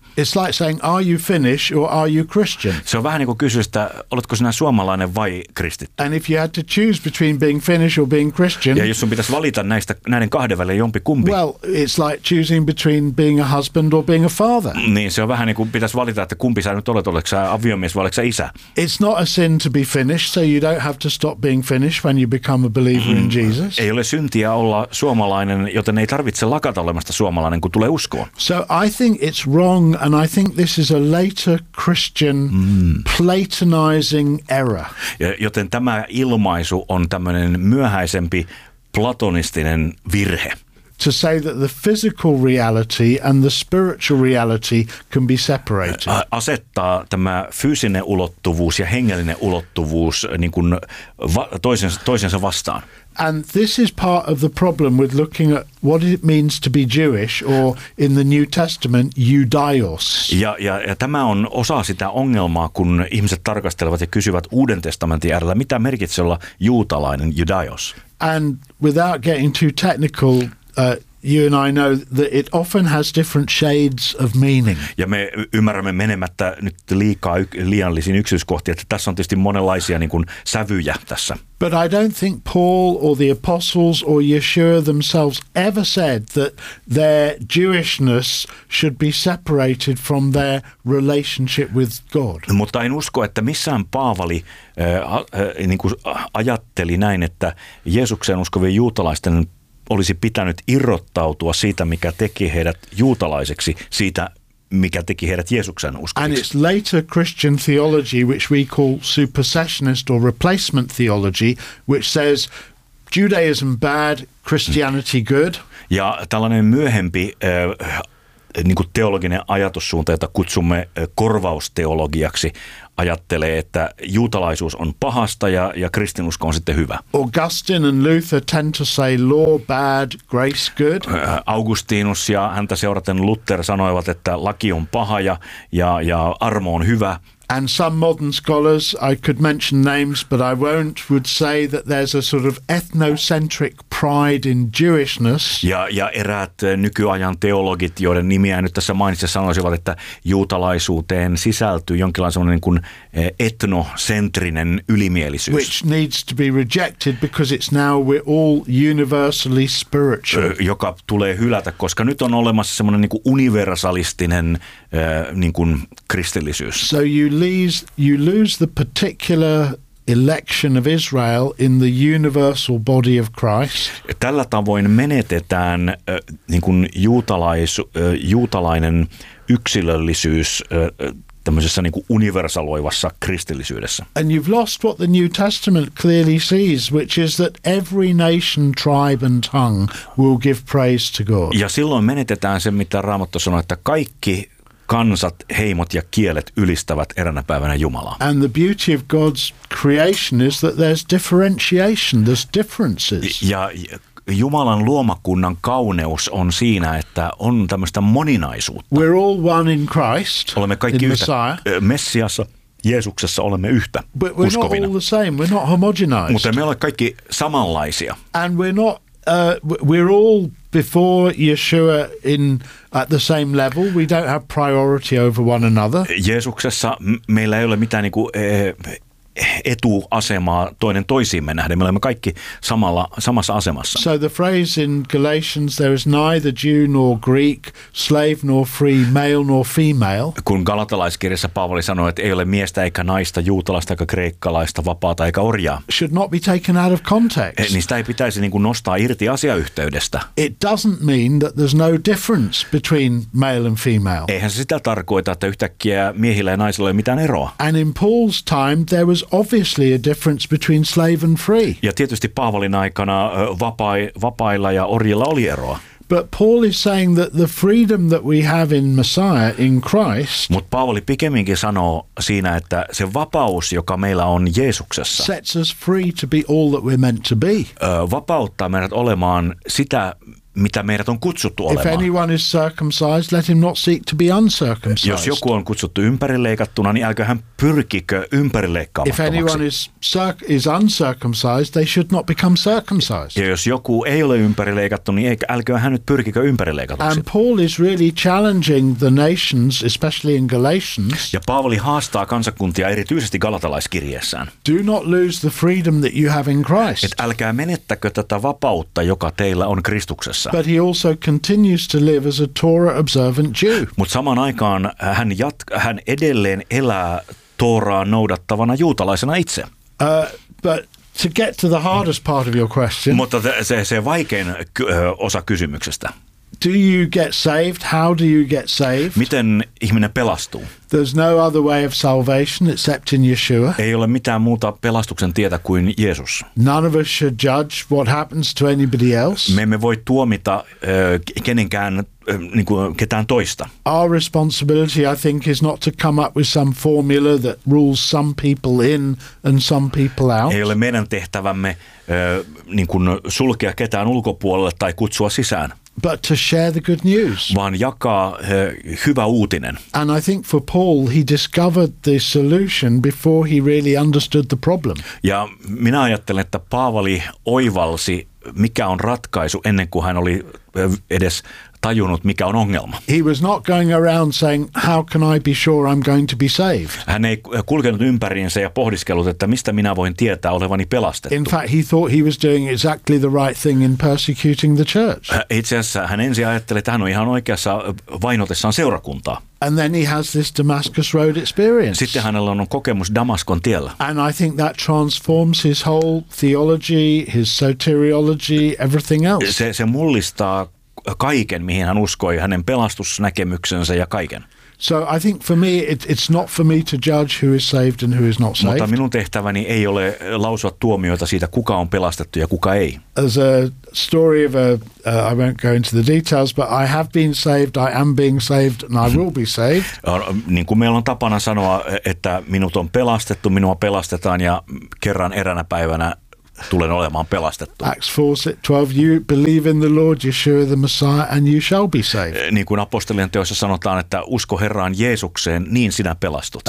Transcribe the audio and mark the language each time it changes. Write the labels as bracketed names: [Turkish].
[English] It's like saying, are you Finnish or are you Christian? [Finnish] Se on vähän niin kuin kysyä, että oletko sinä suomalainen vai kristitty? [English] And if you had to choose between being Finnish or being Christian. [Finnish] Ja jos sun pitäisi valita näiden kahden välillä jompi kumpi. [English] Well, it's like choosing between being a husband or being a father. [Finnish] Niin, se on vähän niin kuin pitäisi valita, että kumpi sä nyt olet, oletko sä aviomies vai oletko sä isä? [English] It's not a sin to be Finnish, so you don't have to stop being Finnish when you become a believer in Jesus. [Finnish] Ei ole syntiä olla suomalainen, joten ei tarvitse lakata olemasta suomalainen, kun tulee uskoon. [English] So I think it's wrong, and I think this is a later Christian platonizing error. [Finnish] Joten tämä ilmaisu on tämmöinen myöhäisempi platonistinen virhe. [English] To say that the physical reality and the spiritual reality can be separated. [Finnish] Asettaa tämä fyysinen ulottuvuus ja hengellinen ulottuvuus niin kuin toisensa vastaan. [English] And this is part of the problem with looking at what it means to be Jewish or in the New Testament Judaios. [Finnish] Ja tämä on osa sitä ongelmaa, kun ihmiset tarkastelevat ja kysyvät Uuden testamentin äärellä, mitä merkitsee olla juutalainen Judaios. [English] And without getting too technical, You and I know that it often has different shades of meaning. [Finnish] Ja me ymmärrämme menemättä nyt liikaa liiallisiin yksityiskohtiin, että tässä on tietysti monenlaisia niin kuin sävyjä tässä. [English] But I don't think Paul or the apostles or Yeshua themselves ever said that their Jewishness should be separated from their relationship with God. [Finnish] Mutta en usko, että missään Paavali niin kuin ajatteli näin, että Jeesukseen uskovien juutalaisten olisi pitänyt irrottautua siitä, mikä teki heidät juutalaiseksi, siitä, mikä teki heidät Jeesuksen uskoviksi. [English] And it's later Christian theology, which we call supersessionist or replacement theology, which says Judaism bad, Christianity good. [Finnish] Ja tällainen myöhempi niin kuin teologinen ajatussuunta, jota kutsumme korvausteologiaksi, ajattelee, että juutalaisuus on pahasta ja kristinusko on sitten hyvä. [English] Augustine and Luther tend to say law bad, grace good. [Finnish] Augustinus ja häntä seuraten Luther sanoivat, että laki on paha ja armo on hyvä. [English] And some modern scholars, I could mention names, but I won't, would say that there's a sort of ethnocentric pride in Jewishness. [Finnish] Ja eräät nykyajan teologit, joiden nimiä nyt tässä mainitsen, sanoisivat, että juutalaisuuteen sisältyy jonkinlainen semmoinen kuin etnocentrinen ylimielisyys. [English] Which needs to be rejected because it's now we're all universally spiritual. [Finnish] Joka tulee hylätä, koska nyt on olemassa semmoinen niin kuin universalistinen niin kuin kristillisyys. [English] So you lose the particular election of Israel in the universal body of Christ. [Finnish] Tällä tavoin menetetään niin kuin juutalainen yksilöllisyys tämmöisessä niin kuin universaloivassa kristillisyydessä. [English] And you've lost what the New Testament clearly sees, which is that every nation, tribe and tongue will give praise to God. [Finnish] Ja silloin menetetään se, mitä Raamattu sanoo, että kaikki kansat, heimot ja kielet ylistävät eräänä päivänä Jumalaa. [English] And the beauty of God's creation is that there's differentiation, there's differences. [Finnish] Ja Jumalan luomakunnan kauneus on siinä, että on tämmöistä moninaisuutta. [English] We're all one in Christ. [Finnish] Olemme kaikki yhtä Messiassa, Jeesuksessa olemme yhtä uskovina. [English] But we're not all the same. We're not homogenized. [Finnish] Mutta me ollaan kaikki samanlaisia. [English] And we're not we're all before Yeshua in at the same level, we don't have priority over one another. [Finnish] Jeesuksessa meillä ei ole mitään niinku etuasemaa toinen toisiimme nähden. Me olemme kaikki samassa asemassa. [English] So the phrase in Galatians, there is neither Jew nor Greek, slave nor free, male nor female. [Finnish] Kun galatalaiskirjassa Paavali sanoi, että ei ole miestä eikä naista, juutalaista eikä kreikkalaista, vapaata eikä orjaa. [English] Should not be taken out of context. [Finnish] Niin sitä ei pitäisi niin kuin nostaa irti asiayhteydestä. [English] It doesn't mean that there's no difference between male and female. [Finnish] Eihän se sitä tarkoita, että yhtäkkiä miehillä ja naisilla ei ole mitään eroa. [English] And in Paul's time, there was obviously a difference between slave and free. [Finnish] Ja tietysti Paavalin aikana vapailla ja orjilla oli eroa. [English] But Paul is saying that the freedom that we have in Messiah, in Christ, [Finnish] mut Paavali pikemminkin sanoo siinä, että se vapaus, joka meillä on Jeesuksessa, [English] sets us free to be all that we're meant to be. [Finnish] Vapauttaa meidät olemaan sitä, mitä meidät on kutsuttu olemaan. [English] If anyone is circumcised, let him not seek to be uncircumcised. [Finnish] Jos joku on kutsuttu ympärileikattuna, niin älkö hän pyrkikö ympärileikkaamattomaksi. [English] If anyone is uncircumcised, they should not become circumcised. [Finnish] Ja jos joku ei ole ympärileikattu, niin älkö hän nyt pyrkikö ympärileikatuksi. [English] And Paul is really challenging the nations, especially in Galatians. [Finnish] Ja Paavali haastaa kansakuntia erityisesti galatalaiskirjeessään. [English] Do not lose the freedom that you have in Christ. [Finnish] Et älkää menettäkö tätä vapautta, joka teillä on Kristuksessa. [English] But he also continues to live as a Torah observant Jew. [Finnish] Mutta samaan aikaan hän edelleen elää Tooraa noudattavana juutalaisena itse. [English] But to get to the hardest part of your question. [Finnish] Mutta se vaikein osa kysymyksestä. [English] Do you get saved? How do you get saved? [Finnish] Miten ihminen pelastuu? [English] There's no other way of salvation except in Yeshua. [Finnish] Ei ole mitään muuta pelastuksen tietä kuin Jeesus. [English] None of us should judge what happens to anybody else. [Finnish] Me emme voi tuomita kenenkään niin kuin ketään toista. [English] Our responsibility, I think, is not to come up with some formula that rules some people in and some people out. [Finnish] Ei ole meidän tehtävämme niin kuin sulkea ketään ulkopuolelle tai kutsua sisään. [English] But to share the good news. [Finnish] Vaan jakaa hyvä uutinen. [English] And I think for Paul, he discovered the solution before he really understood the problem. [Finnish] Ja minä ajattelen, että Paavali oivalsi, mikä on ratkaisu, ennen kuin hän oli edes tajunnut, mikä on ongelma. [English] He was not going around saying, how can I be sure I'm going to be saved? [Finnish] Hän ei kulkenut ympäriinsä ja pohdiskellut, että mistä minä voin tietää olevani pelastettu. [English] In fact, he thought he was doing exactly the right thing in persecuting the church. [Finnish] Itse asiassa hän ensin ajatteli, että hän on ihan oikeassa vainotessaan seurakuntaa. [English] And then he has this Damascus Road experience. [Finnish] Sitten hänellä on kokemus Damaskon tiellä. [English] And I think that transforms his whole theology, his soteriology, everything else. [Finnish] Se mullistaa kaiken, mihin hän uskoi, hänen pelastusnäkemyksensä ja kaiken. [English] So I think for me it's not for me to judge who is saved and who is not saved. [Finnish] Mutta minun tehtäväni ei ole lausua tuomioita siitä, kuka on pelastettu ja kuka ei. [English] As a story of a I won't go into the details, but I have been saved, I am being saved and I will be saved. [Finnish] Niin kuin meillä on tapana sanoa, että minut on pelastettu, minua pelastetaan ja kerran eräänä päivänä tulen olemaan pelastettu. [English] Acts 4:12, you believe in the Lord Yeshua the Messiah and you shall be saved. [Finnish] Niin kuin apostolien teoissa sanotaan, että usko Herraan Jeesukseen, niin sinä pelastut.